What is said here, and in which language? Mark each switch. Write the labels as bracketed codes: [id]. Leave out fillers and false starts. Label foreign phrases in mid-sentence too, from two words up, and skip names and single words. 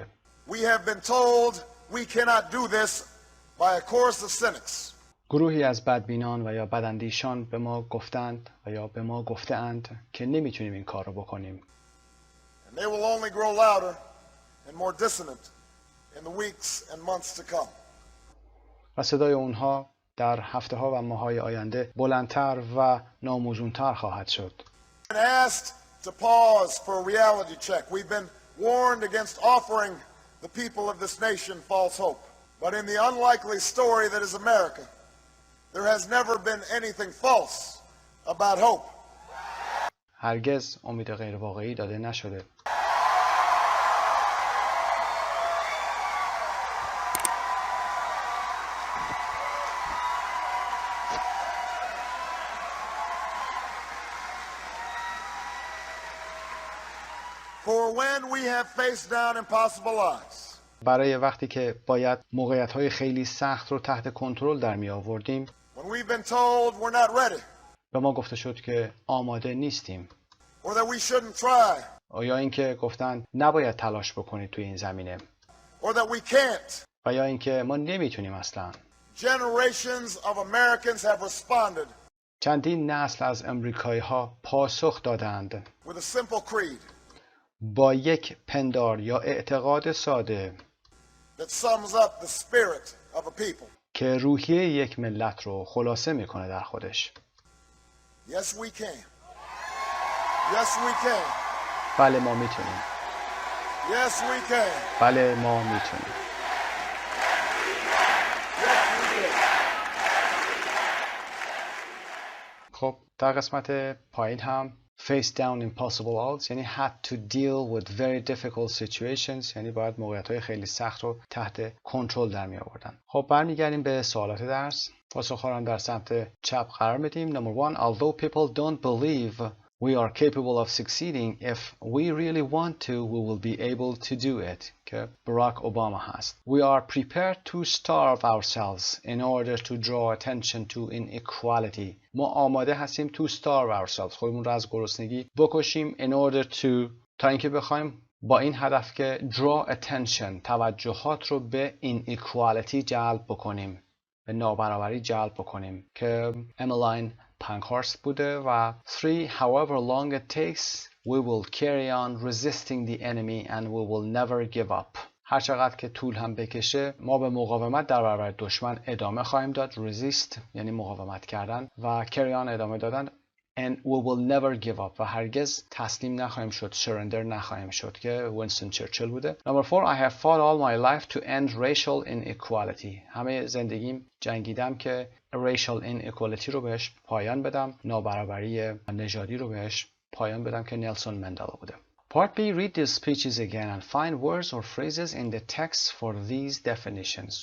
[en] We have been told we cannot do this by a chorus of cynics. [fa] گروهی از بدبینان و یا بداندیشان به ما گفتند و یا به ما گفته‌اند که نمیتونیم این کار رو بکنیم. [en] And they will only grow louder and more dissonant in the weeks and months to come. [fa] و صدای اونها در هفته‌ها و ماه‌های آینده بلندتر و ناموزونتر خواهد شد. [en] We've been asked to pause for a reality check. We've been warned against offering the people of this nation false hope. But in the unlikely story that is America, there has never been anything false about hope. [fa] هرگز امید غیر واقعی داده نشده. [en] For when we have faced down impossible odds. [fa] برای وقتی که باید موقعیت‌های خیلی سخت رو تحت کنترل در می آوردیم. [en] When we've been told we're not ready. [fa] به ما گفته شد که آماده نیستیم. [en] Or that we shouldn't try. [fa] یا اینکه گفتن نباید تلاش بکنید توی این زمینه. [en] Or that we can't. [fa] و یا اینکه ما نمیتونیم اصلا. [en] Generations of Americans have responded. [fa] چندین نسل از امریکایی‌ها پاسخ دادند. [en] With a simple creed. [fa] با یک پندار یا اعتقاد ساده [en] That sums up the spirit of a people. [fa] که روحیه یک ملت رو خلاصه میکنه در خودش. [en] Yes we can. Yes we can. [fa] بله ما میتونیم. [en] Yes we can. [fa] بله ما میتونیم. خب در قسمت پایین هم [en] face down impossible odds [fa] یعنی [en] had to deal with very difficult situations، [fa] یعنی باید موقعیت‌های خیلی سخت رو تحت کنترل در می آوردن. خب برمیگردیم به سوالات درس. پاسخ‌ها رو در سمت چپ قرار میدیم. [en] Number 1 although people don't believe we are capable of succeeding if we really want to we will be able to do it [fa] که باراک اوباما هست. [en] We are prepared to starve ourselves in order to draw attention to inequality. [fa] ما آماده هستیم [en] to starve ourselves [fa] خودمون رو از گرسنگی بکشیم [en] in order to [fa] تا اینکه بخوایم با این هدف که [en] draw attention [fa] توجهات رو به inequality جلب بکنیم، به نابرابری جلب بکنیم که املاین پنکهارست بوده. [en] و 3 however long it takes we will carry on resisting the enemy and we will never give up. [fa] هر چقدر که طول هم بکشه ما به مقاومت در برابر دشمن ادامه خواهیم داد. resist یعنی مقاومت کردن و [en] carry on [fa] ادامه دادن [en] and we will never give up [fa] و هرگز تسلیم نخواهیم شد، surrender نخواهیم شد که وینستون چرچیل بوده. [en] Number 4 I have fought all my life to end racial inequality. [fa] همه زندگیم جنگیدم که [en] racial inequality [fa] رو بهش پایان بدم، نابرابری نژادی رو بهش پایان بدم که نلسون مندلا بوده. [en] Part B read these speeches again and find words or phrases in the text for these definitions.